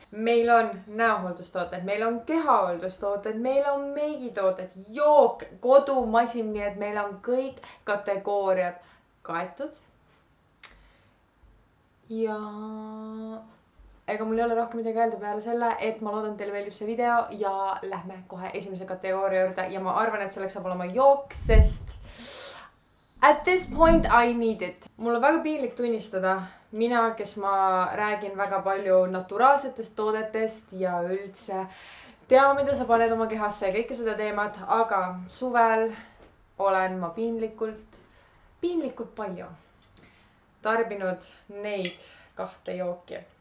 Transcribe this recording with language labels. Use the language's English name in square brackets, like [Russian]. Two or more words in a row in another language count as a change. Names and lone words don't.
[Estonian] Meil on näohooldustooted, meil on kehahooldustooted, meil on meigitooted, jook, kodumasin, nii et meil on kõik kategooriad kaetud. Ja ega mul ei ole rohkem midagi öelda peale selle, et ma loodan, teile meeldib see video ja lähme kohe esimese kategooria juurde ja ma arvan, et selleks saab olema jook, sest [English] at this point I need it. [Estonian] Mul on väga piinlik tunnistada, mina, kes ma räägin väga palju naturaalsetest toodetest ja üldse tea, mida sa paned oma kehasse ja kõike seda teemat, aga suvel olen ma piinlikult palju tarbinud neid kahte jooki.